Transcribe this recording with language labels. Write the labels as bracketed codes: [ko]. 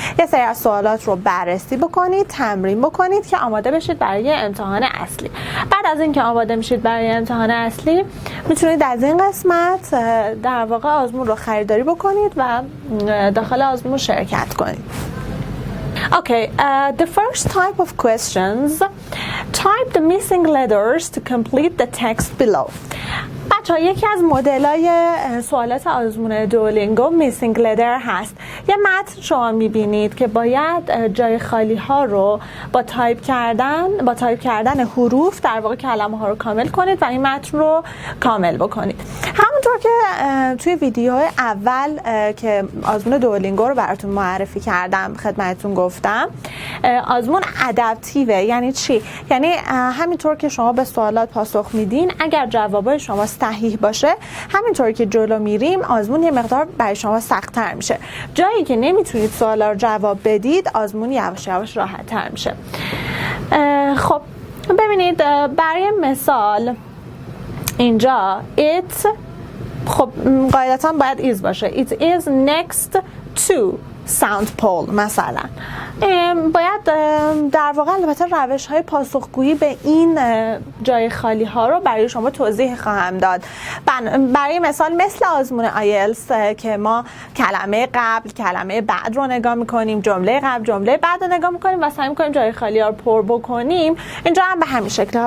[fa] یه سری از سوالات رو بررسی بکنید، تمرین بکنید که آماده بشید برای امتحان اصلی. بعد از اینکه آماده میشید برای امتحان اصلی میتونید از این قسمت در واقع آزمون رو خریداری بکنید و داخل آزمون شرکت کنید. [en] Okay, the first type of questions, type the missing letters to complete the text below. [fa] بچه‌ها یکی از مدل‌های سوالات آزمون دوولینگو میسینگ لتر هست. یه متن شما می‌بینید که باید جای خالی ها رو با تایپ کردن حروف در واقع کلمه ها رو کامل کنید و این متن رو کامل بکنید. همونطور که توی ویدیوهای اول که آزمون دوولینگو رو براتون معرفی کردم خدمتتون گفتم، آزمون ادپتیوه. یعنی چی؟ یعنی همینطور که شما به سوالات پاسخ میدین، اگر جوابای شما صحیح باشه، همینطور که جلو میریم آزمون یه مقدار برای شما سخت‌تر میشه. جایی که نمیتونید سوالا رو جواب بدید، آزمون یواش یواش راحت‌تر میشه. خب ببینید، برای مثال اینجا it، خب قاعدتاً باید is باشه. [en] It is next to sound pole مثلا. [fa] باید در واقع البته روش های پاسخگویی به این جای خالی ها رو برای شما توضیح خواهم داد. برای مثال مثل آزمون آیلتس که ما کلمه قبل کلمه بعد رو نگاه میکنیم، جمله قبل جمله بعد رو نگاه میکنیم و سعی میکنیم جای خالی ها رو پر بکنیم، اینجا هم به همین شکل.